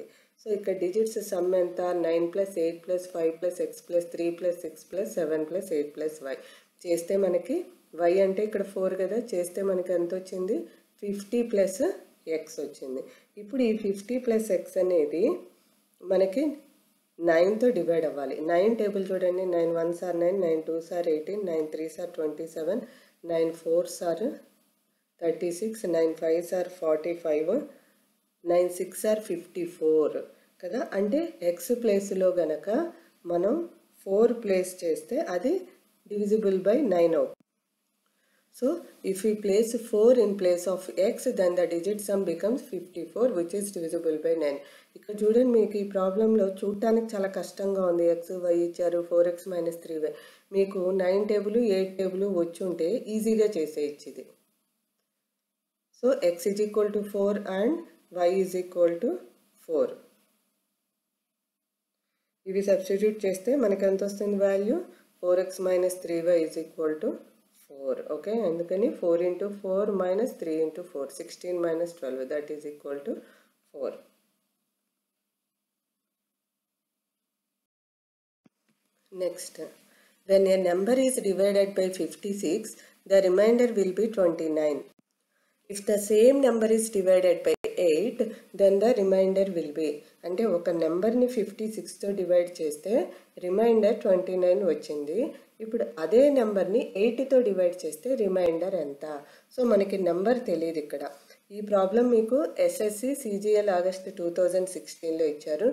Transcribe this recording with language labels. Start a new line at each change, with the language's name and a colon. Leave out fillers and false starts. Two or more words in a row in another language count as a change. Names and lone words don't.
Telugu: సో ఇక్కడ
English: digits sum
Telugu: ఎంత? 9 + 8 + 5 + x + 3 + 6 + 7 + 8 + y చేస్తే మనకి y అంటే ఇక్కడ 4 కదా, చేస్తే మనకి ఎంత వచ్చింది? 50 + x వచ్చింది. ఇప్పుడు ఈ 50 + x అనేది మనకి 9తో డివైడ్ అవ్వాలి. 9 టేబుల్ చూడండి.
English: 9 1s are 9, 9 2s are 18, 9 3s are 27, 9 4s are 36, 9 5s are 45, 9 6 are 54 కదా.
Telugu: అంటే x ప్లేస్లో గనక మనం 4 ప్లేస్ చేస్తే అది
English: divisible by 9
Telugu: అవుతుంది.
English: So if we place 4 in place of x, then the digit sum becomes 54, which is divisible by 9.
Telugu: ఇక్కడ చూడండి, మీకు ఈ ప్రాబ్లంలో చూడటానికి చాలా కష్టంగా ఉంది. x y ఇచ్చారు, 4x - 3y. మీకు 9 టేబుల్ 8 టేబుల్ వచ్చి ఉంటే ఈజీగా చేసేయచ్చు ఇది.
English: so x is equal to 4 and y is equal to 4.
Telugu: ఇవి సబ్స్టిట్యూట్ చేస్తే మనకి ఎంత వస్తుంది వాల్యూ?
English: 4x - 3y is equal to 4.
Telugu: ఓకే, అందుకని 4 × 4 - 3 × 4, 16 - 12,
English: that is equal to 4. Next, when a number is divided by 56, the remainder will be 29. If the same number is divided by 8, then the remainder will be,
Telugu: అంటే ఒక నెంబర్ని 56తో డివైడ్ చేస్తే రిమైండర్ 29 వచ్చింది. ఇప్పుడు అదే నెంబర్ని 8తో డివైడ్ చేస్తే రిమైండర్ ఎంత? సో మనకి నెంబర్ తెలియదు ఇక్కడ. ఈ ప్రాబ్లం మీకు ఎస్ఎస్సి సిజిఎల్ ఆగస్ట్ 2016లో ఇచ్చారు.